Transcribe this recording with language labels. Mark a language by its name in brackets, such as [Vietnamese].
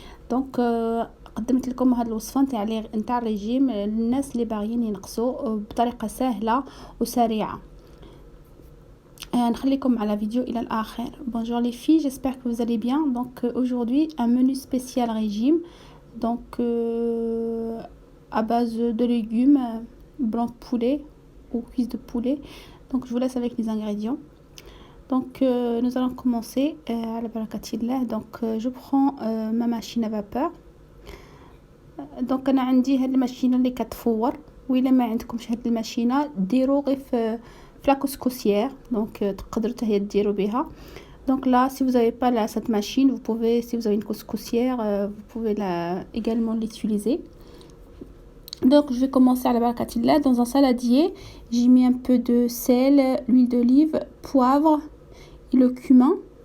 [Arabic] دونك قدمت لكم هذه الوصفه نتاع الريجيم للناس اللي باغيين ينقصوا بطريقه سهله وسريعه. نخليكم على فيديو الى الاخر. [French] Bonjour les filles, j'espère que vous allez bien. Donc aujourd'hui un menu spécial régime, donc à base de légumes, blanc de poulet ou cuisse de poulet. Donc je vous laisse avec les ingrédients. Donc nous allons commencer à la barakatillah. Donc je prends ma machine à vapeur. [Arabic] Donc انا عندي هاد الماشينه اللي كتفور، وإلا ما عندكمش هاد الماشينه ديروا غير في la couscoussière, donc تقدروا حتى هي ديروا بها. [French] Donc là, si vous n'avez pas cette machine, vous pouvez, si vous avez une couscoussière, vous pouvez également l'utiliser. Donc je vais commencer à la barakatillah. Dans un saladier, j'ai mis un peu de sel, l'huile d'olive, poivre et le cumin.